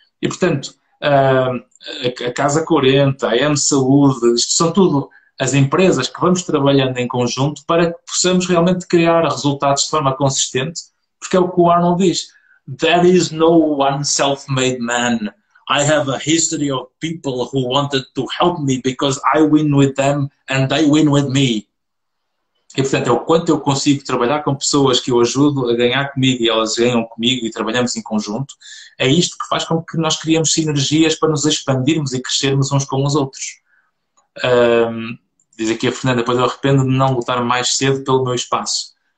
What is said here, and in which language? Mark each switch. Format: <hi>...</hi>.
<pt>E, portanto, a Casa 40, a M Saúde, isto são tudo as empresas que vamos trabalhando em conjunto para que possamos realmente criar resultados de forma consistente, porque é o que o Arnold diz.</pt> <en>There is no one self-made man. I have a history of people who wanted to help me because I win with them and they win with me.</en> <pt>E, portanto, é o quanto eu consigo trabalhar com pessoas que eu ajudo a ganhar comigo e elas ganham comigo e trabalhamos em conjunto. É isto que faz com que nós criemos sinergias para nos expandirmos e crescermos uns com os outros. Diz aqui a Fernanda, depois eu arrependo de não lutar mais cedo pelo meu espaço.</pt>